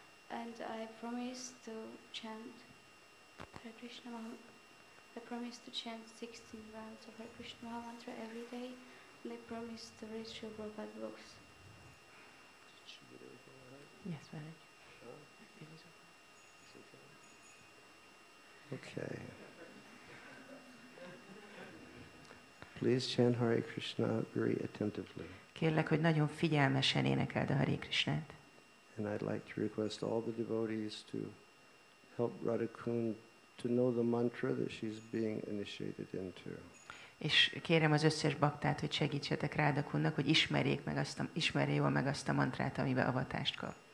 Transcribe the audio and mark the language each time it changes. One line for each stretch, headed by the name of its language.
English: And I promise to chant Hare Krishna I promise to chant 16 rounds of Hare Krishna Maha Mantra every day, and I promise to read Srila Prabhupada books. Yes, Maharaj. Okay. Please chant Hare Krishna very attentively.
Hungarian: Kérlek, hogy nagyon figyelmesen énekeld a Hare Krishnát.
English: And I'd like to request all the devotees to help Radhakund to know the mantra that she's being initiated into.
Hungarian: És kérem az összes baktát, hogy segítsetek Rádakundnak, hogy ismerje jól meg azt a mantrát, amiben avatást kap.